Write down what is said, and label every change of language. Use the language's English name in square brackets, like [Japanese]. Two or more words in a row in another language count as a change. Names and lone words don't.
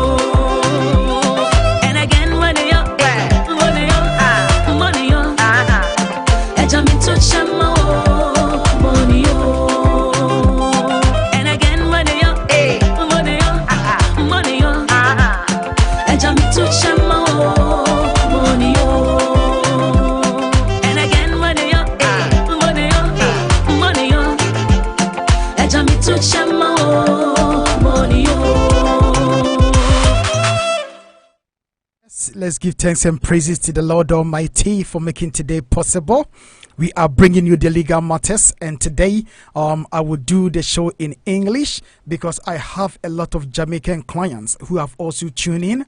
[English] and again money money money I jump into chamo money and again money hey money money I jump into chamo money and again money money money I jump into chamo money. Let's give thanks and praises to the Lord Almighty for making today possible. We are bringing you the legal matters, and today I will do the show in English because I have a lot of Jamaican clients who have also tuned in.